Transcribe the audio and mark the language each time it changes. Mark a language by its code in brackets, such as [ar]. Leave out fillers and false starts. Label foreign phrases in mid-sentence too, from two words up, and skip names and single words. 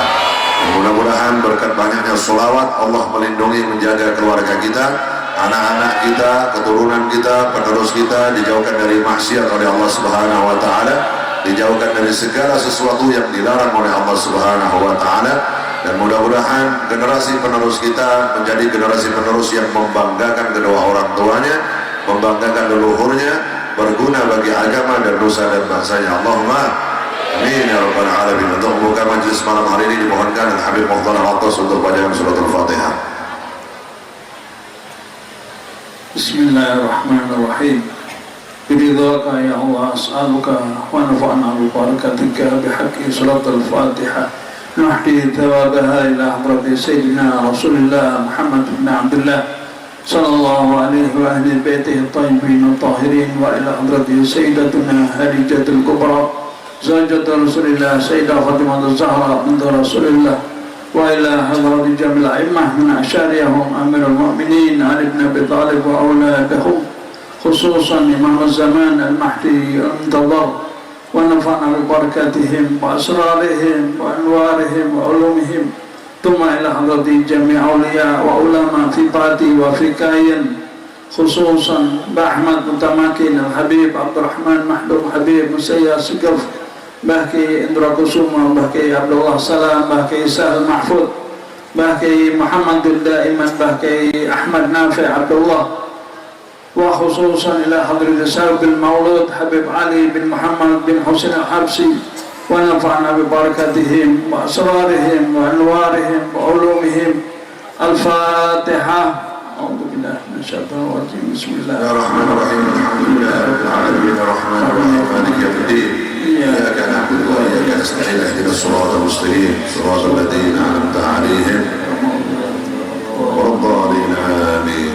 [id] Mudah-mudahan berkat banyaknya sholawat Allah melindungi, menjaga keluarga kita, anak-anak kita, keturunan kita, penerus kita dijauhkan dari maksiat oleh Allah [ar] سبحانه وتعالى, [id] dijauhkan dari segala sesuatu yang dilarang oleh Allah [ar] سبحانه وتعالى, [id] dan mudah-mudahan generasi penerus kita menjadi generasi penerus yang membanggakan kedua orang tuanya, membanggakan leluhurnya, berguna bagi agama dan nusa dan bangsanya. [ar] اللهم آمين يا رب العالمين. [id] Untuk membuka majlis malam hari ini dimohonkan Habib Mukhdar Al-Attas untuk bacaan surat Al-Fatihah. [ar] بسم الله الرحمن الرحيم. برضاك يا الله أسألك ونفعنا ببركتك بحق سورة الفاتحة. نهدي ثوابها إلى حضرة سيدنا رسول الله محمد بن عبد الله صلى الله عليه وأهل بيته الطيبين الطاهرين وإلى حضرة سيدتنا خديجة الكبرى زوجة رسول الله سيدة فاطمة الزهراء بنت رسول الله وإلى حضرة جميع الأئمة من عشيرتهم أمير المؤمنين علي بن أبي طالب وأولادهم خصوصا إمام الزمان المهدي المنتظر ونفعنا ببركاتهم و أسرارهم وأنوارهم وعلومهم ثم إلى حضرة جميع أولياء وعلماء في باتي وفي كاين, خصوصا مباه أحمد متمكن الحبيب عبد الرحمن مخدوم حبيب مسير سقاف مباه كياهي إندرا كوسوما مباه كياهي عبد الله سلام مباه كياهي سهل محفوظ مباه كياهي محمد الدائم مباه كياهي أحمد نافع عبد الله وخصوصا إلى حضرة صاحب المولد حبيب علي بن محمد بن حسين الحبشي ونفعنا ببركاتهم وأسرارهم وأنوارهم وعلومهم. Al-Fatihah. أعوذ بالله من الشيطان الرجيم بسم الله الرحمن الرحيم. الحمد لله رب العالمين الرحمن الرحيم مالك يوم الدين. إياك نعبد وإياك نستعين اهدنا الصراط المستقيم صراط الذين أنعمت عليهم والضالين آمين.